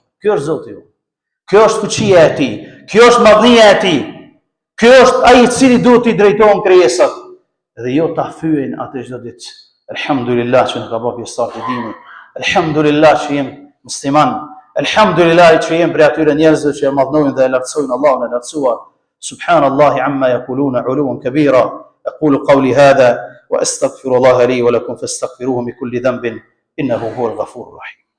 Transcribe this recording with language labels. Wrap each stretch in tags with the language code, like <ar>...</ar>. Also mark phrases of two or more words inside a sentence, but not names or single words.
<sq>Kjo është Zoti ju. Kjo është fuqia e tij. Kjo është madhnia e tij. Kjo është ai i cili duhet t'i drejton krijesat dhe jo ta thyen atë çdo ditë. Elhamdulillah që në ka bërë pjesëtar të dinit. Elhamdulillah që jem musliman. Elhamdulillah që jem prej atyre njerëzve që e madhnojnë dhe e lartësojnë Allahun e lartësuar.</sq> <ar>سبحان الله عما يقولون علوا كبيرا. أقول قولي هذا وأستغفر الله لي ولكم فاستغفروه من كل ذنب إنه هو الغفور الرحيم.</ar>